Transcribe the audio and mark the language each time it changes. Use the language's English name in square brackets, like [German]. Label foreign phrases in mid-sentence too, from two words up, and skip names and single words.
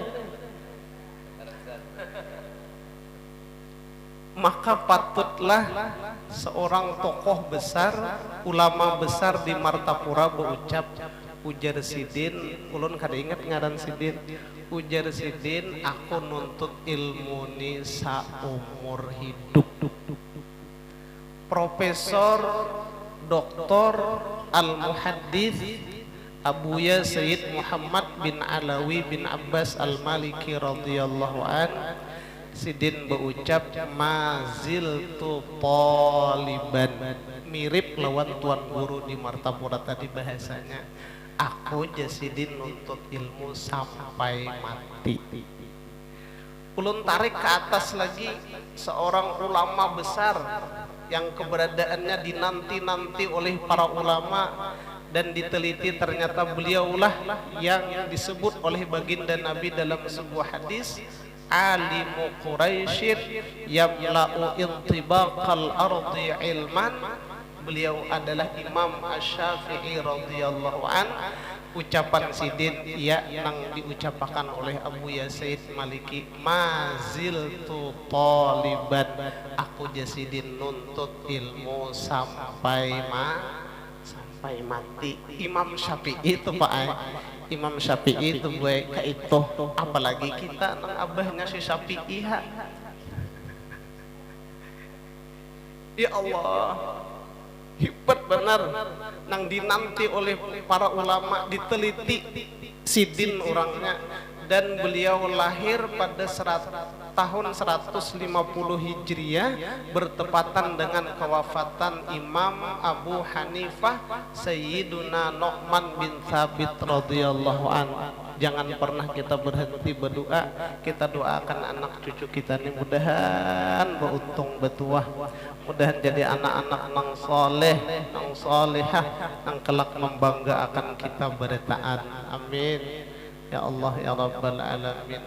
[Banjar] Maka patutlah seorang tokoh besar, ulama besar di Martapura berucap, ujar Sidin, ulun kada ingat ngaran Sidin, ujar Sidin, aku nuntut ilmu ni saumur hidup. Profesor Doktor Al-Muhaddits Abuya Sayyid Muhammad bin Alawi bin Abbas Al-Maliki [Arabic] رضي الله عن, [Banjar] Sidin berucap, [Arabic] ما زلت طالبا, [Banjar] mirip lawan tuan guru di Martapura tadi bahasanya. Aku Jasidin nuntut ilmu sampai mati. Ulun tarik ke atas lagi seorang ulama besar yang keberadaannya dinanti-nanti oleh para ulama dan diteliti, ternyata beliaulah yang disebut oleh baginda Nabi dalam sebuah hadis, [Arabic] عالم قريش يملأ طباق الأرض علما. [Banjar] Beliau adalah Imam Asy-Syafi'i [Arabic] رضي الله عن. [Banjar] Ucapan Sidin ya nang diucapkan oleh Abu Yazid Maliki, [Arabic] ما زلت طالبا, [Banjar] aku Jasidin nuntut ilmu sampai mati. Imam Syafi'i itu Pak, Imam Syafi'i itu gue kayak itu, apalagi kita nang abahnya si Syafi'i ha. Ya Allah, hebat benar, nang dinanti oleh para ulama, diteliti Sidin orangnya, dan beliau lahir pada tahun 150 Hijriah bertepatan dengan kewafatan Imam Abu Hanifah Sayyiduna Nu'man bin Thabit [Arabic] رضي الله عنه. [Banjar] Jangan pernah kita berhenti berdoa. Kita doakan anak cucu kita ini mudahan beruntung betuah, mudahan jadi anak-anak nang soleh, nang solehah, nang kelak membanggakan kita bertaat. [Arabic] آمين يا الله يا رب العالمين.